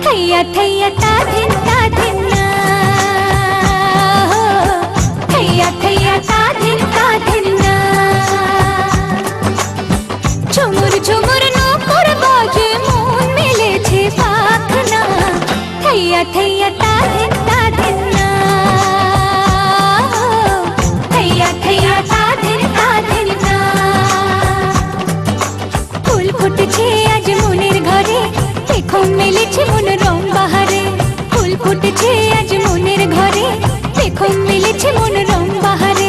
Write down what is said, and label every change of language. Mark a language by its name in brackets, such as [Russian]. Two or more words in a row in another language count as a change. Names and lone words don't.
[Hindi] थैया थैया ता धिन ना, थैया थैया ता धिन ना। झुमुर झुमुर नूपुर बाजे [Bangla] মন মেলেছে পাখনা, [Hindi] थैया थैया ता धिन ना, थैया थैया ता धिन ना। [Bangla] ফুল ফুটেছে আজ মনের ঘরে, দেখো মেলেছে মন রং বাহারে। ফুল ফুটেছে আজ মনের ঘরে, দেখো মেলেছে মন রং বাহারে।